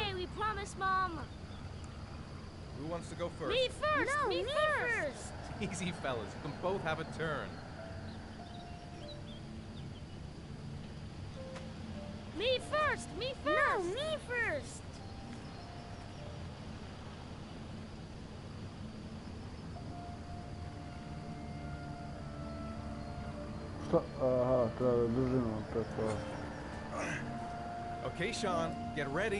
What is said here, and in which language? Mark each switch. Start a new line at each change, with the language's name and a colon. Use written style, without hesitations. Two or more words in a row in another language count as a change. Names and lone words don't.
English: Okay, we promise, Mom. Who wants to go first? Me first! No, me me first! Easy, fellas, you can both have a turn. Me first! Me first! No, me first!
Serbian: Šta? Aha, treba da držimo preko...
English: Okay, Sean, get ready.